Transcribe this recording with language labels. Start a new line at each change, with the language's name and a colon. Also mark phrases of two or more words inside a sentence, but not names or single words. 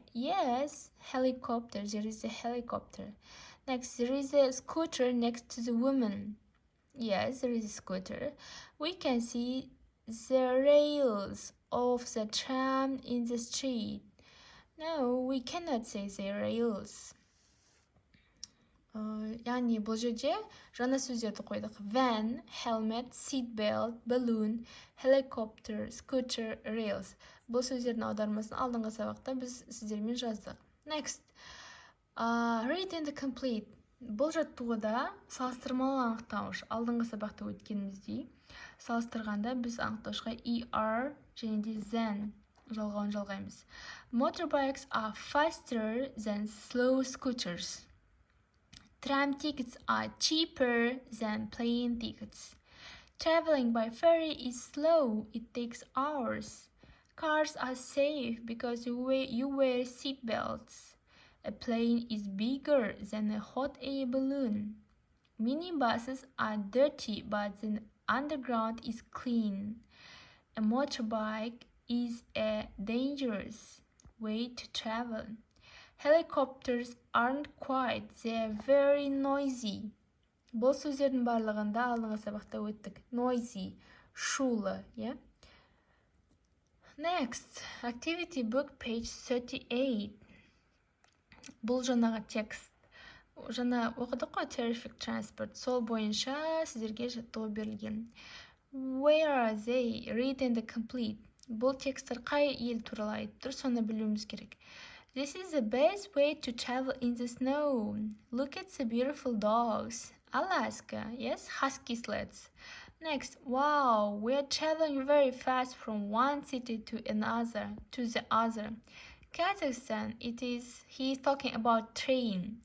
English: Yes, helicopter. There is a helicopter. Next, there is a scooter next to the woman. Yes, there is a scooter. We can see the rails of the tram in the street. No, we cannot say the rails.
Kazakh: Яғни бұл жерде жаңа сөздерді қойдық.
English: Van, helmet, seat belt, balloon, helicopter, scooter, rails.
Kazakh: Бұл сөздердің аудармасын алдыңғы сабақта біз сіздермен жаздық.
English: Next, read and complete.
Kazakh: Бұл жаттығуда салыстырмалы анықтауыш. Алдыңғы сабақта өткеніміздей салыстырғанда біз анықтауышқа ER және де than жалғауын жалғаймыз.
English: Motorbikes are faster than slow scooters. Tram tickets are cheaper than plane tickets. Traveling by ferry is slow. It takes hours. Cars are safe because you wear seat belts. A plane is bigger than a hot air balloon. Minibuses are dirty, but the underground is clean. A motorbike is a dangerous way to travel. Helicopters aren't quiet, they are very noisy.
Kazakh: Бұл сөздердің барлығында алдыңғы сабақта өттік. Noisy, шулы,
English: yeah? Next, activity book page 38.
Kazakh: Бұл жаңағы текст. Жаңа оқыдық қой,
English: terrific transport.
Kazakh: Сол бойынша сіздерге жаттығу берілген.
English: Where are they? Read and complete.
Kazakh: Бұл тексттер қай ел туралы айтып тұр, соны білуіміз керек.
English: This is the best way to travel in the snow. Look at the beautiful dogs. Alaska, yes, husky sleds. Next, wow, we are traveling very fast from one city to the other. Kazakhstan, he is talking about train.